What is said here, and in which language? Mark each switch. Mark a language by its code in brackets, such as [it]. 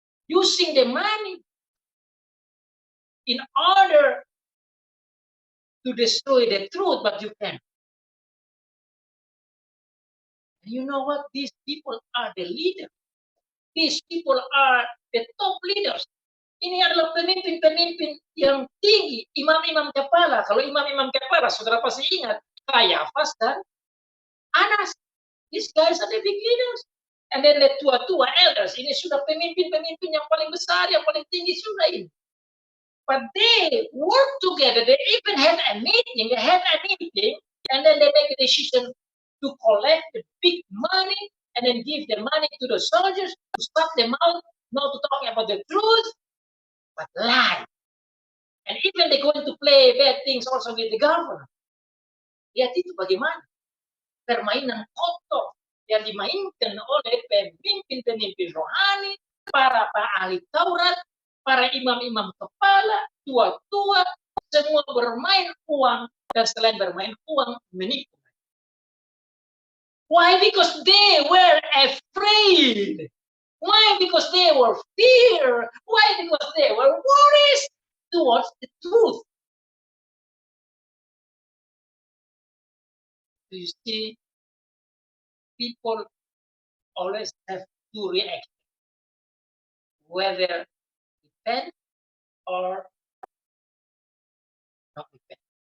[en] Using the money in order to destroy the truth, but you can. You know what? These people are the leaders. These people are the top leaders. [id] Ini adalah pemimpin-pemimpin yang tinggi, imam-imam kepala. Kalau imam-imam kepala, saudara pasti ingat, Kayafas dan Anas. [en] These guys are the big leaders. And then the [id] tua-tua elders, ini sudah pemimpin-pemimpin yang paling besar, yang paling tinggi sudah ini. [en] But they work together. They even had a meeting. And then they make a decision to collect the big money and then give the money to the soldiers to stop them out, not to talk about the truth, but lie. And even they're going to play bad things also with the government. [id] Lihat itu bagaimana permainan kotor yang dimainkan oleh pemimpin-pemimpin rohani, para ahli Taurat, para imam-imam kepala, tua-tua, semua bermain uang, dan selain bermain uang, menipu. [en] Why? Because they were afraid. Why? Because they were fear. Why? Because they were worried towards the truth. Do you see? People always have two reactions, whether repent or not repent.